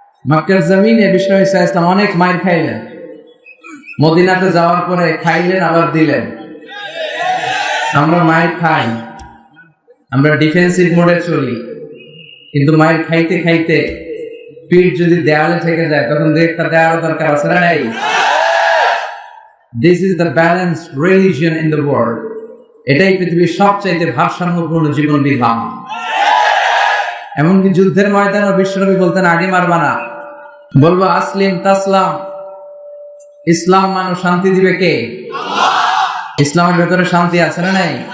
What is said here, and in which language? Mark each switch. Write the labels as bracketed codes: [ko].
[bn] মক্কার জমিনে বিশ্ব ইসলাম অনেক মাইর খাইলেন, মদিনাতে যাওয়ার পরে খাইলেন আবার দিলেন। আমরা মাইর খাই, আমরা ডিফেন্সিভ মোডে চলি, কিন্তু মাইর খাইতে খাইতে পিঠ যদি দেয়ালে থেকে যায় তখন একটা দেওয়ার দরকার আছে না নাই? [en] This is the balanced religion in the world. [bn] এটাই পৃথিবীর সবচাইতে ভারসাম্যপূর্ণ জীবন বিধান। এমনকি যুদ্ধের ময়দানে বিশ্বনবী বলতেন আগে মারবা না, বলবো [ar] আসলিম তাসলাম। [bn] ইসলাম মানুষ শান্তি দিবে কে? ইসলামের ভেতরে শান্তি আছে না নাই?